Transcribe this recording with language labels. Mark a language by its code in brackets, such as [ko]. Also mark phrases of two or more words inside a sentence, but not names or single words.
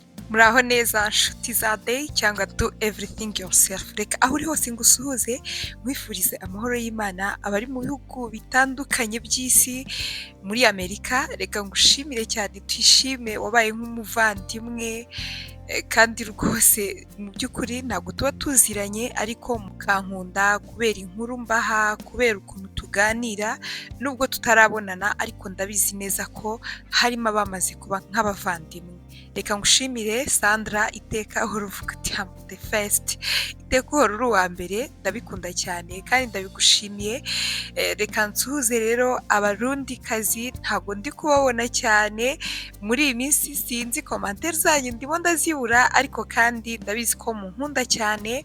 [rw] Muraho neza nshuti za day cyangwa [en] do everything yourself, [rw] reka aho uri hose ngusuhuze nkwifurize amahoro y'Imana abari mu bihugu bitandukanye by'isi. Muri Amerika reka ngushimire cyane, twishime wabaye nk'umuvandimwe kandi rwose mu by'ukuri ntabwo tuba tuziranye ariko mukankunda kubera inkuru mbaha, kubera ukuntu tuganira nubwo tutarabonana ariko ndabizi neza ko harimo abamaze kuba nk'abavandimwe. Reka ngushimire Sandra, iteka uhora uvuga uti [en] am the first, [rw] iteka uhora uri uwa mbere, ndabikunda cyane kandi ndabigushimiye. Reka nsuhuze rero abarundikazi, ntabwo ndi kubabona cyane muri iyi minsi, sinzi komantere zanyu ndimo ndazibura ariko kandi ndabizi ko munkunda cyane.